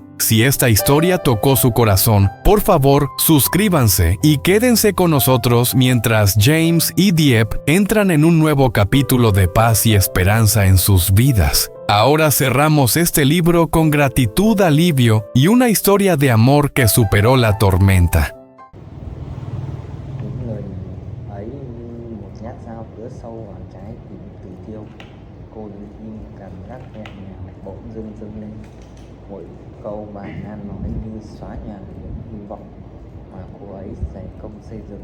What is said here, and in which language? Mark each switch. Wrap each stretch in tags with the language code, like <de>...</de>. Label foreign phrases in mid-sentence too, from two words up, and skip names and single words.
<es>Si esta historia tocó su corazón, por favor, suscríbanse y quédense con nosotros mientras James y Dieppe entran en un nuevo capítulo de paz y esperanza en sus vidas. Ahora cerramos este libro con gratitud, alivio y una historia de amor que superó la tormenta.</es> <vi>Những lời ấy như một nhát dao cứa sâu vào trái tim Từ Tiêu. Cô đứng im, cảm giác nhẹ nhàng bỗng dưng dâng lên. Mỗi câu bà Nan nói như xóa nhòa những hy vọng mà cô ấy dày công xây dựng.</vi>